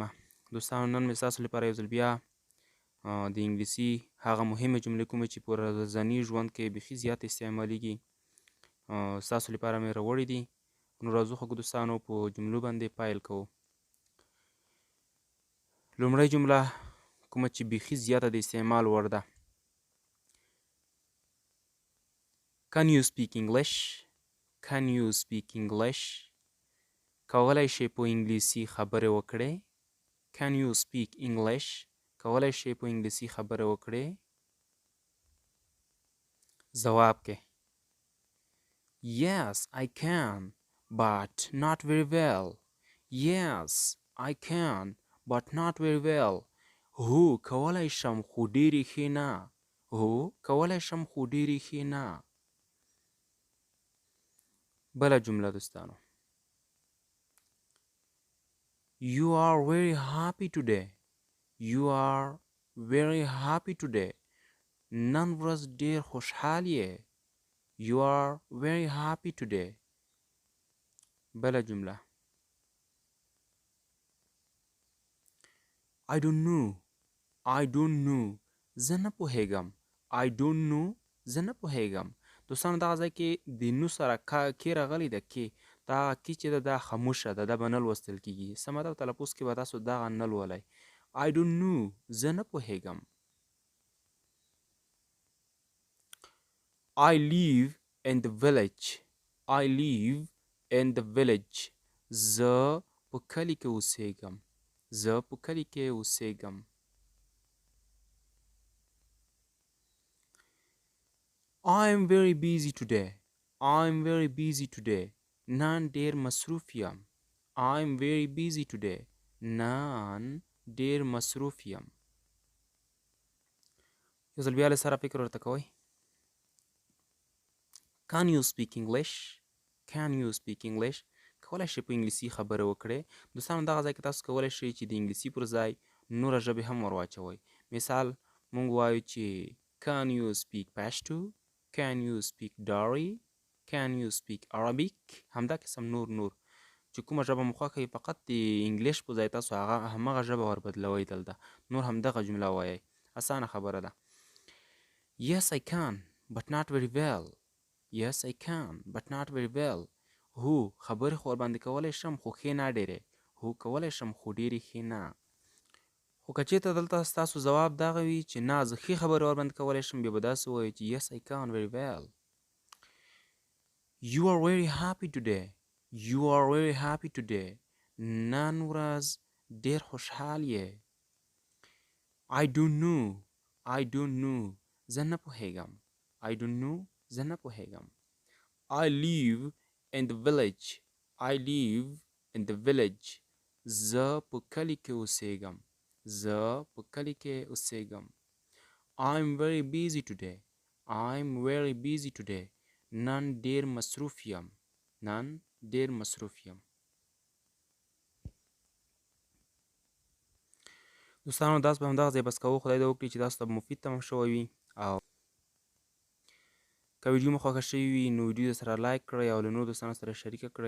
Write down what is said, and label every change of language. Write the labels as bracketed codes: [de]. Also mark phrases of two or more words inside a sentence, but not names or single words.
[ps] دوستانو، نن مې ستاسو لپاره یو ځل بیا د انګلیسي هغه مهمې جملې کومې چې په ورځني ژوند کې بیخي زیات استعمالیږي ستاسو لپاره مې راوړي دي. نو راځو ښه دوستانو په جملو باندې پیل کوو. لومړۍ جمله کومه چې بیخي زیاته د استعمال وړ ده: [en] Can you speak English? Can you speak English? [ps] کولای شئ په انګلیسي خبرې وکړئ. [en] Can you speak English? [ps] کولای شئ په انګلیسي خبرې وکړئ. ځواب کې [en] Yes, I can, but not very well. Yes, I can, but not very well. [ps] هو کولای شم خو ډېرې ښې نه. هو کولای شم خو ډېرې ښې نه. بله جمله دوستانو: [en] You are very happy today. You are very happy today. [ps] نن ورځ ډېر خوشحال یې. [en] You are very happy today. [ps] بله جمله: [en] I don't know. I don't know. [ps] زه نه پوهیږم. [en] I don't know. [ps] زه نه پوهیږم. دوستانو، دغه ځای کې د نو سره کې راغلی ده. کې دا کې چې ده دا خاموشه ده، دا به نه لوستل کېږي. څه مطلب تلفظ کې به تاسو دغه نه لولئ. [en] I don't know. [ps] زه نه پوهیږم. [en] I live in the village. I live in the village. [ps] زه په کلي کې اوسیږم. زه په کلي کې اوسیږم. [en] I'm very busy today. I'm very busy today. [ps] نن ډېر مصروف یم. [en] I'm very busy today. [ps] نن ډېر مصروف یم. یو ځل بیا له سره فکر ورته کوئ. [en] Can you speak English? Can you speak English? [ps] کولای شئ په انګلیسي خبرې وکړئ. دوستانو، دغه ځای کې تاسو کولای شئ چې د انګلیسي پر ځای نوره ژبې هم ور واچوئ. مثال مونږ وایو چې [en] Can you speak Pashto? Can you speak Dari? Can you speak Arabic? [ps] همدا قسم نور چې کومه ژبه مو خوښه وي، فقط د انګلیش په ځای تاسو همغه ژبه ور بدلوئ. دلته نور همدغه جمله وایئ. اسانه خبره ده. [en] Yes, I can, but not very well. Yes, I can, but not very well. [ps] هو خبرې خو ورباندې کولی شم، خو ښې نه ډېرې. هو کولی شم خو ډېرې ښې نه. خو که چېرته دلته ستاسو ځواب دغه وي چې نه زه ښې خبرې ورباندې کولی شم، بیا به داسې ووایئ چې [en] Yes, I can very well. You are very happy today. You are very happy today. [ps] نن ورځ ډېر خوشحال یې. [en] I don't know. I don't know. [ps] زه نه پوهیږم. [en] I don't know. [ps] زه نه پوهیږم. [en] I live in the village. I live in the village. [ps] زه په کلي کې اوسیږم. زه په کلي کې اوسیږم. [en] I'm very busy today. I'm very busy today. [ps] نن ډېر مصروف یم. نن ډېر مصروف یم. دوستانو، داس به همدغه ځای بس کوو. خدای دې وکړي چې تاسو ته مفید تمام شوی وي. او که ویډیو مو خوښه شوې وي نو ویډیو سره لایک کړئ او له نورو دوستانو سره شریکه کړئ.